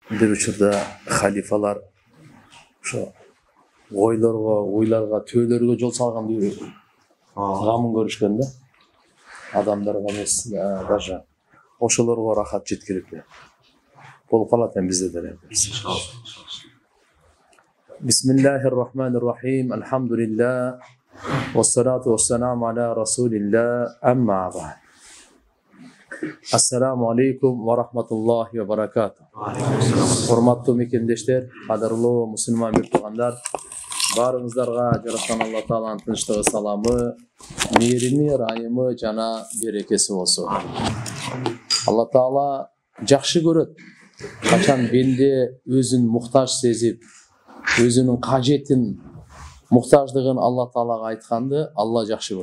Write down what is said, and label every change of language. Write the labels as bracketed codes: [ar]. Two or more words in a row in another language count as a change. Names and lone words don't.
[ky] бир учурда халифалар ошо ойлорго, төөлөргө жол салган деп гамын көрүшкөн да. Адамдарга эмес, даже ошолорго рахат жеткирип болуп калат эми бизде деле. [ar] بسم الله الرحمن الرحيم. Алхамдулилlah. والصلاة والسلام على رسول الله. أما بعد. السلام عليكم ورحمة الله وبركاته. [ky] Урматтуу мекендештер, кадырлуу мусулман туугандар, баарыңыздарга жараткан Алла Тааланын тынчтыгы, саламы, мээрими, ырайымы жана берекеси болсун. Алла Таала жакшы көрөт. Качан бенде өзүн муктаж сезип, өзүнүн кажетин, муктаждыгын Алла Таалага айтканды Алла жакшы көрөт.